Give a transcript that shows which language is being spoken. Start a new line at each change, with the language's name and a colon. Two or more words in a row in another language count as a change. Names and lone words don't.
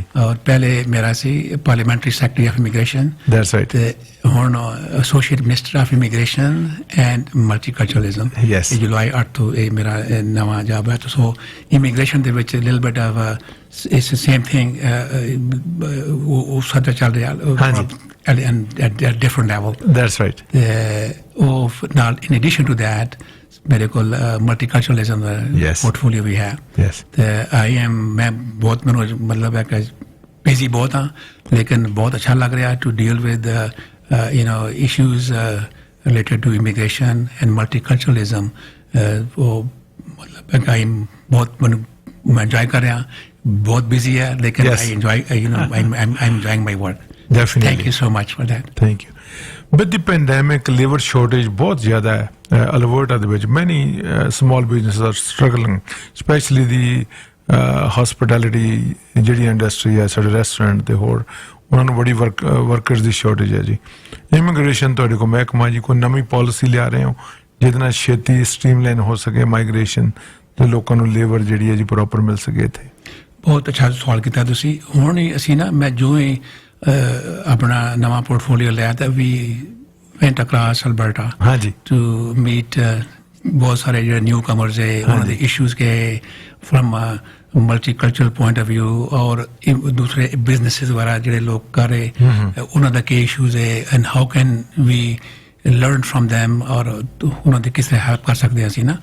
Punjabi: ਔਰ ਪਹਿਲੇ ਮੇਰਾ ਸੀ
English: parliamentary secretary of immigration, that's right,
Punjabi: ਤੇ ਹੁਣ
English: associate minister of immigration and multiculturalism. ਯੈਸ,
Punjabi: ਇਹ ਜੁਲਾਈ 8 ਤੋਂ ਇਹ ਮੇਰਾ ਨਵਾਂ ਜੌਬ ਹੈ। ਸੋ ਇਮੀਗ੍ਰੇਸ਼ਨ ਦੇ ਵਿੱਚ
English: little bit of its same thing,
Punjabi: ਉਹ ਸਾਡਾ ਚੱਲ ਰਿਹਾ
English: at a different level. that's right. Now, in addition to that,
Punjabi: ਮੇਰੇ ਕੋਲ ਮਲਟੀਕਲਚਰਲਿਜ਼ਮ ਦਾ ਪੋਰਟਫੋਲੀਓ ਵੀ ਹੈ। ਮੈਂ ਬਹੁਤ, ਮੈਨੂੰ ਮਤਲਬ ਹੈ ਕਿ ਬਿਜ਼ੀ ਬਹੁਤ ਹਾਂ, ਲੇਕਿਨ ਬਹੁਤ ਅੱਛਾ ਲੱਗ ਰਿਹਾ
English: to deal with issues related to immigration and multiculturalism.
Punjabi: ਉਹ ਮਤਲਬ ਹੈ ਕਿ ਬਹੁਤ ਮੈਨੂੰ ਮੈਂ ਇੰਜੋਏ ਕਰ ਰਿਹਾ, ਬਹੁਤ ਬਿਜ਼ੀ ਹੈ, ਲੇਕਿਨ
English: I enjoy, I'm enjoying my work. Definitely. Thank you so much for that. Thank you. With the pandemic, labor shortage
Hindi: बहुत ज़्यादा है
English: Alberta
Punjabi: ਦੇ ਵਿੱਚ।
English: Many small businesses are struggling, especially the hospitality
Punjabi: ਜਿਹੜੀ ਇੰਡਸਟਰੀ ਹੈ, ਸਾਡੇ ਰੈਸਟੋਰੈਂਟ ਤੇ ਹੋਰ, ਉਹਨਾਂ ਨੂੰ ਬੜੀ ਵਰਕਰਸ ਦੀ ਸ਼ਾਰਟੇਜ ਹੈ ਜੀ। ਇਮੀਗ੍ਰੇਸ਼ਨ ਤੁਹਾਡੇ ਕੋਲ ਮਹਿਕਮਾ ਜੀ, ਕੋਈ ਨਵੀਂ ਪਾਲਿਸੀ ਲਿਆ ਰਹੇ ਹੋ ਜਿਹਦੇ ਨਾਲ ਛੇਤੀ ਸਟ੍ਰੀਮਲਾਈਨ ਹੋ ਸਕੇ ਮਾਈਗ੍ਰੇਸ਼ਨ ਤੇ ਲੋਕਾਂ ਨੂੰ ਲੇਬਰ ਜਿਹੜੀ ਹੈ ਜੀ ਪ੍ਰੋਪਰ ਮਿਲ ਸਕੇ ਇੱਥੇ? ਬਹੁਤ ਅੱਛਾ ਸਵਾਲ ਕੀਤਾ ਤੁਸੀਂ। ਹੁਣ ਹੀ ਅਸੀਂ ਨਾ, ਮੈਂ ਜੋ ਹੀ ਆਪਣਾ ਨਵਾਂ ਪੋਰਟਫੋਲੀਓ ਲਿਆ ਤਾਂ ਵੀ
English: went across Alberta to meet
Punjabi: ਬਹੁਤ ਸਾਰੇ ਜਿਹੜੇ
English: new comers
Punjabi: ਹੈ, ਉਹਨਾਂ ਦੇ ਇਸ਼ੂਜ਼ ਕੇ
English: from multicultural point of view,
Punjabi: ਔਰ ਦੂਸਰੇ ਬਿਜ਼ਨਸਿਸ ਵਗੈਰਾ ਜਿਹੜੇ ਲੋਕ ਕਰ ਰਹੇ ਉਹਨਾਂ ਦਾ ਕੀ ਇਸ਼ੂਜ਼ ਹੈ
English: and how can we learn from them,
Punjabi: ਔਰ ਉਹਨਾਂ ਦੀ ਕਿਸ ਤਰ੍ਹਾਂ ਹੈਲਪ ਕਰ ਸਕਦੇ ਅਸੀਂ ਨਾ।